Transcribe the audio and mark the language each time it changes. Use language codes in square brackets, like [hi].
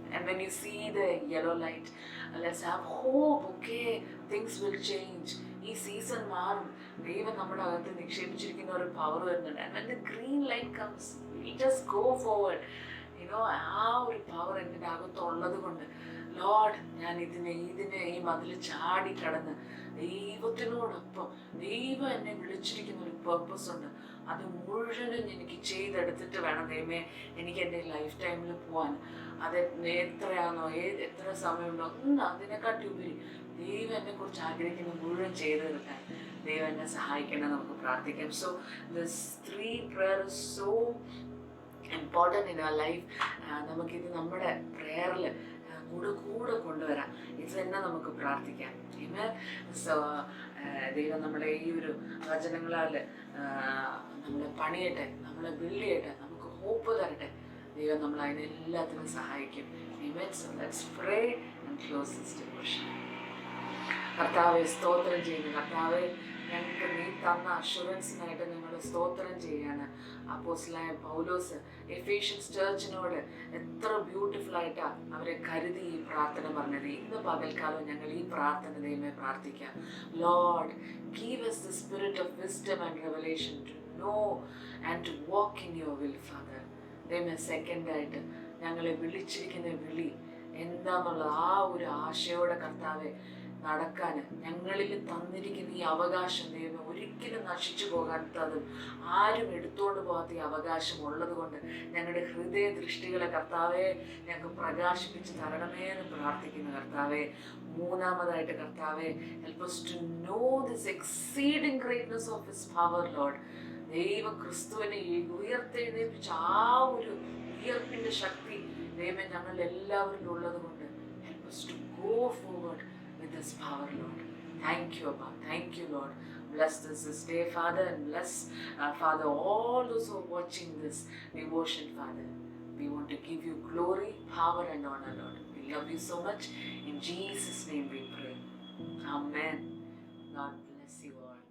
[en] And when you see the yellow light, let's have hope. Okay, things will change. [ml] ഈ season മാറും. ദൈവം നമ്മുടെ അകത്ത് നിക്ഷേപിച്ചിരിക്കുന്ന ഒരു പവർ വരുന്നുണ്ട്. [en] And when the green light comes, we just go forward. [ml] ആ ഒരു പവർ എൻ്റെ അകത്തുള്ളത് കൊണ്ട് ലോർഡ് ഞാൻ ഇതിനെ ഈ മതിൽ ചാടി കടന്ന് ദൈവത്തിനോടൊപ്പം, ദൈവം എന്നെ വിളിച്ചിരിക്കുന്ന ഒരു പേർപ്പസ് ഉണ്ട്, അത് മുഴുവനും എനിക്ക് ചെയ്തെടുത്തിട്ട് വേണം ദൈവമേ എനിക്ക് എൻ്റെ ലൈഫ് ടൈമിൽ പോകാൻ. അത് എത്രയാണോ എത്ര സമയമുണ്ടോ അതിനെക്കാട്ടി ഉപരി ദൈവം എന്നെക്കുറിച്ച് ആഗ്രഹിക്കുന്ന മുഴുവൻ ചെയ്തെടുക്കാൻ ദൈവം എന്നെ സഹായിക്കണം. നമുക്ക് പ്രാർത്ഥിക്കാം. [en] So this 3 prayer is so important in our life. [ml] നമുക്കിത് നമ്മുടെ പ്രെയറിൽ കൂടെ കൊണ്ടുവരാം. ഇത് തന്നെ നമുക്ക് പ്രാർത്ഥിക്കാം. സോ ദൈവം നമ്മളെ ഈ ഒരു വചനങ്ങളാൽ നമ്മളെ പണിയട്ടെ, നമ്മളെ ബിൽഡ് ചെയ്യട്ടെ, നമുക്ക് ഹോപ്പ് തരട്ടെ. ദൈവം നമ്മൾ അതിനെല്ലാത്തിനും സഹായിക്കും. [en] So let's pray and close this devotion. [ml] കർത്താവെ സ്തോത്രം ചെയ്യുന്നു. കർത്താവെ ഞങ്ങൾക്ക് നീ തന്ന അഷുറൻസിനായിട്ട് ഞങ്ങൾ സ്തോത്രം ചെയ്യാണ്. അപ്പോസ്തലനായ പൗലോസ് എഫേഷ്യൻസ് ചർച്ചിനോട് എത്ര ബ്യൂട്ടിഫുൾ ആയിട്ടാണ് അവരെ കരുതി ഈ പ്രാർത്ഥന പറഞ്ഞത്. ഇന്ന് പകൽക്കാലം ഞങ്ങൾ ഈ പ്രാർത്ഥന ദൈവമേ പ്രാർത്ഥിക്കാം. [en] Lord, give us the spirit of wisdom and revelation to know and to walk in your will, Father. [ml] ദൈവമേ, സെക്കൻഡായിട്ട് ഞങ്ങളെ വിളിച്ചിരിക്കുന്ന വിളി എന്താണെന്നുള്ളത് ആ ഒരു ആശയോടെ കർത്താവെ നടക്കാൻ ഞങ്ങളിൽ തന്നിരിക്കുന്ന ഈ അവകാശം ദൈവം ഒരിക്കലും നശിച്ചു പോകാത്തതും ആരും എടുത്തുകൊണ്ട് പോകാത്ത ഈ അവകാശം ഉള്ളത് കൊണ്ട് ഞങ്ങളുടെ ഹൃദയ ദൃഷ്ടികളെ കർത്താവെ ഞങ്ങൾക്ക് പ്രകാശിപ്പിച്ച് തരണമേ എന്ന് പ്രാർത്ഥിക്കുന്നു. കർത്താവെ, മൂന്നാമതായിട്ട് കർത്താവെ, [en] help us to know this exceeding greatness of His power, Lord. [ml] ദൈവ ക്രിസ്തുവിനെ ഉയർത്തെഴുന്നേൽപ്പിച്ച ആ ഒരു ഉയർപ്പിൻ്റെ ശക്തി ദൈവം ഞങ്ങളുടെ എല്ലാവരിലും ഉള്ളത് കൊണ്ട് [en] help us to go forward with this power, Lord. Thank you, Abba. Thank you, Lord. Bless this day, Father, and bless, Father, all those who are watching this devotion, Father. We want to give you glory, power, and honor, Lord. We love you so much. In Jesus' name we pray. Amen. God bless you all.